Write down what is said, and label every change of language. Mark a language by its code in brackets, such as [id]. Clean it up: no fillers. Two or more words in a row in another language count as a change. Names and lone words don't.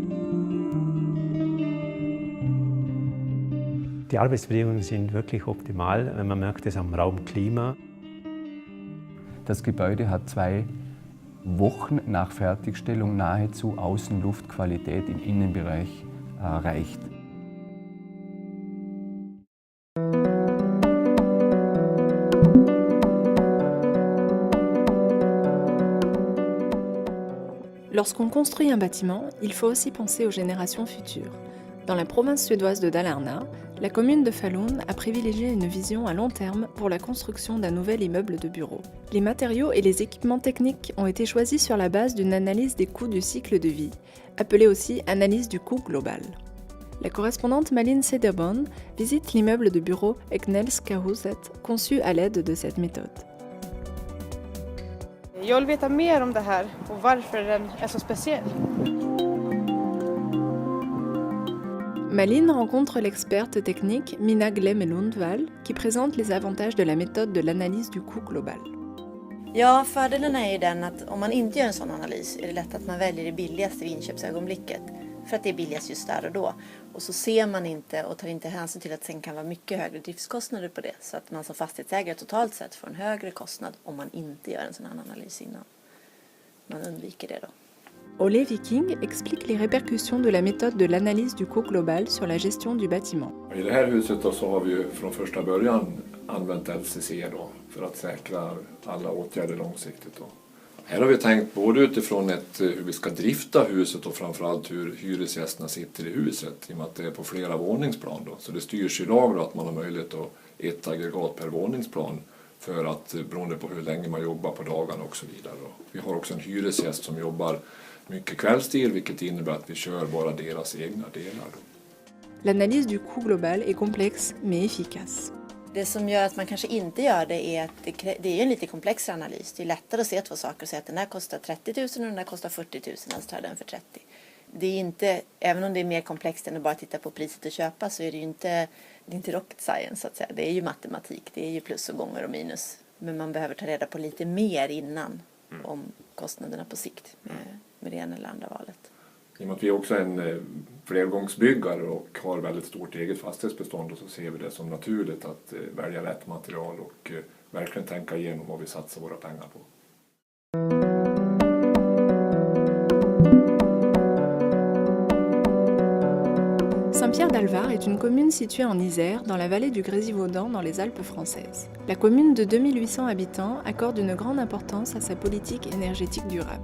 [de] Die Arbeitsbedingungen sind wirklich optimal. Man merkt es am Raumklima. Das Gebäude hat 2 Wochen nach Fertigstellung nahezu Außenluftqualität im Innenbereich erreicht. [fr] Lorsqu'on construit un bâtiment, il faut aussi penser aux générations futures. Dans la province suédoise de Dalarna, la commune de Falun a privilégié une vision à long terme pour la construction d'un nouvel immeuble de bureaux. Les matériaux et les équipements techniques ont été choisis sur la base d'une analyse des coûts du cycle de vie, appelée aussi analyse du coût global. La correspondante Malin Cederborn visite l'immeuble de bureau Eknellska-huset, conçu à l'aide de cette méthode. [sv] Jag vill veta mer om det här och varför den är så speciell. [fr] Malin rencontre l'experte technique Mina Glemme-Lundvall qui présente les avantages de la méthode de l'analyse du coût global. [sv] Ja, fördelen är ju den att om man inte gör en sån analys är det lätt att man väljer det billigaste vid inköpsögonblicket. För att det är billigast just där och då. Och så ser man inte och tar inte hänsyn till att det sen kan vara mycket högre driftskostnader på det. Så att man som fastighetsägare totalt sett får en högre kostnad om man inte gör en sån här analys innan. Man undviker det då. [fr] Ole Viking explique les répercussions de la méthode de l'analyse du coût global sur la gestion du bâtiment. [sv] I det här huset då så har vi ju från första början använt LCC då för att säkra alla åtgärder långsiktigt då. Här har vi tänkt både utifrån hur vi ska drifta huset och framförallt hur hyresgästerna sitter i huset i och med att det är på flera våningsplan då. Så det styrs i lag då att man har möjlighet att 1 aggregat per våningsplan för att beroende på hur länge man jobbar på dagarna och så vidare då. Vi har också en hyresgäst som jobbar mycket kvällstid, vilket innebär att vi kör bara deras egna delar. [fr] L'analyse du coût global est complexe mais efficace. [sv] Det som gör att man kanske inte gör det är att det är en lite komplex analys. Det är lättare att se 2 saker och säga att den här kostar 30 000 och den här kostar 40 000, alltså tar den för 30. Det är inte, även om det är mer komplext än att bara titta på priset och köpa, så är det ju inte [en] rocket science [sv] så att säga. Det är ju matematik, det är ju plus och gånger och minus. Men man behöver ta reda på lite mer innan om kostnaderna på sikt med det ena eller andra valet. I och med att vi också är en flergångsbyggare och har väldigt stort eget fastighetsbestånd, och så ser vi det som naturligt att välja rätt material och verkligen tänka igenom vad vi satsar våra pengar på. [fr] Saint-Pierre-d'Alvar est une commune située en Isère, dans la vallée du Grésivaudan, dans les Alpes françaises. La commune de 2800 habitants accorde une grande importance à sa politique énergétique durable.